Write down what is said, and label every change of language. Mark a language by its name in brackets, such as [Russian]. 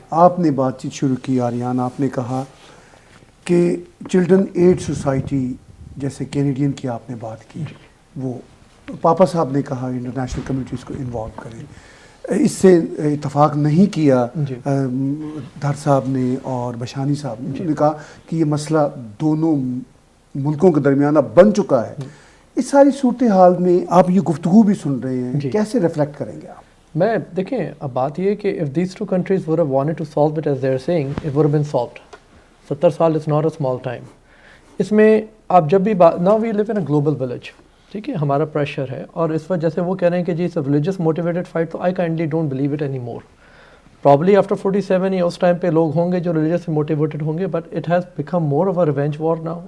[Urdu] آپ نے بات چیت شروع کی آریان, آپ نے کہا کہ چلڈرن ایڈ سوسائٹی جیسے کینیڈین کی آپ نے بات کی, وہ پاپا صاحب نے کہا انٹرنیشنل کمیونٹیز کو انوالو کریں. اس سے اتفاق نہیں کیا دھر صاحب نے اور بشانی صاحب نے کہا کہ یہ مسئلہ دونوں ملکوں کے درمیان اب بن چکا ہے. اس ساری صورتحال میں آپ یہ گفتگو بھی سن رہے ہیں, کیسے ریفلیکٹ کریں گے آپ؟ میں دیکھیں اب بات یہ ہے کہ [English] if these two countries would have wanted to solve it as they are saying, it would have been solved. 70 سال is not a small time. [Urdu] اس میں آپ جب بھی [English] now we live in a global village, [Urdu] ٹھیک ہے, ہمارا pressure ہے اور اس وقت جیسے وہ کہہ رہے ہیں کہ جی [English] it's a religious motivated fight, [Urdu] تو [English] I kindly don't believe it anymore. Probably after 47 [Urdu] یا اس ٹائم پہ لوگ ہوں گے [English] جو religious motivated ہوں گے, but it has become more of a revenge war now.